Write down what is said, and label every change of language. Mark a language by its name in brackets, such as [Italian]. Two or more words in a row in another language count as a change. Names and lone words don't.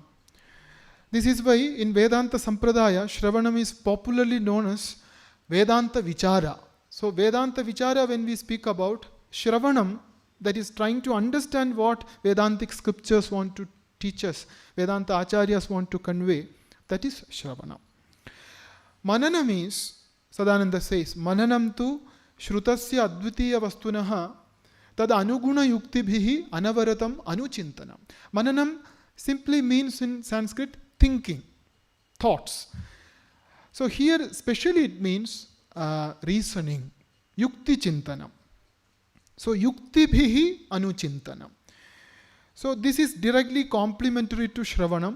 [English] This is why in [Sanskrit] Vedanta Sampradaya, [English] Shravanam is popularly known as [Sanskrit] Vedanta Vichara. [English] So [Sanskrit] Vedanta Vichara, [English] when we speak about Shravanam, that is trying to understand what Vedantic scriptures want to teach us, [Sanskrit] Vedanta Acharyas [English] want to convey, that is Shravanam. Manana means, Sadananda says, [Sanskrit] Mananam tu Shrutasya Advitiya Vastunaha tad anuguna yuktibhihi anavaratam anuchintanam. [English] Mananam simply means in Sanskrit thinking, thoughts. So here specially it means reasoning, [Sanskrit] yukti chintanam. So yuktibhihi anuchintanam. [English] So this is directly complementary to Shravanam.